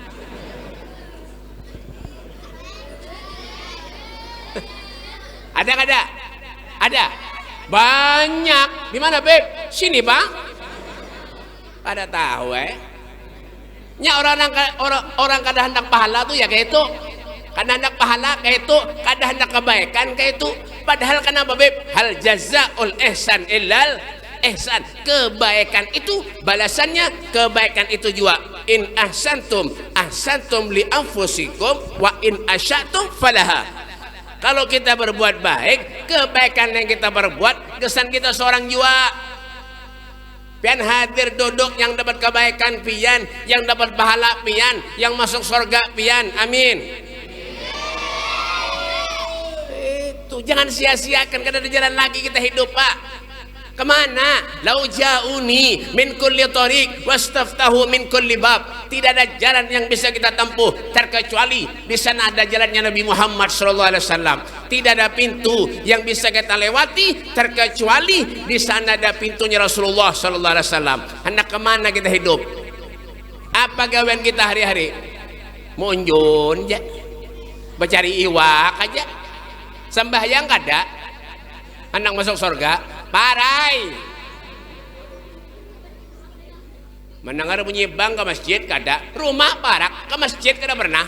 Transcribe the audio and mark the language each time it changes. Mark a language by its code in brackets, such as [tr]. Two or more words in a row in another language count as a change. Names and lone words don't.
[bjn] Ada kada? Ada. Banyak. Di mana Beb? Sini Bang. Pada tahu nya orang kada hendak pahala tuh ya kayak itu. Kada hendak pahala kayak itu, kada hendak kebaikan kayak itu. Padahal kenapa Beb? [ar] Hal jazaul ihsan illal ihsan. [bjn] Kebaikan itu balasannya kebaikan itu juga. [ar] In ahsantum ahsantum li anfusikum wa in asyatum falaha. [bjn] Kalau kita berbuat baik, kebaikan yang kita berbuat kesan kita seorang jua. Pian hadir duduk yang dapat kebaikan pian, yang dapat pahala pian, yang masuk surga pian. Amin. Itu jangan sia-siakan, karena ada jalan lagi kita hidup Pak. [ar] Kemana? Lau ja'uni min kulli tariq wastaftahu min kulli bab. [id] Tidak ada jalan yang bisa kita tempuh terkecuali di sana ada jalannya Nabi Muhammad SAW. Tidak ada pintu yang bisa kita lewati terkecuali di sana ada pintunya Rasulullah SAW. [bjn] Hendak kemana kita hidup? Apa gawean kita hari-hari? Munjun aja, bercari iwak aja, sembahyang kada, hendak masuk surga. Parai mendengar bunyi bang ke masjid kada, rumah parak ke masjid kada pernah.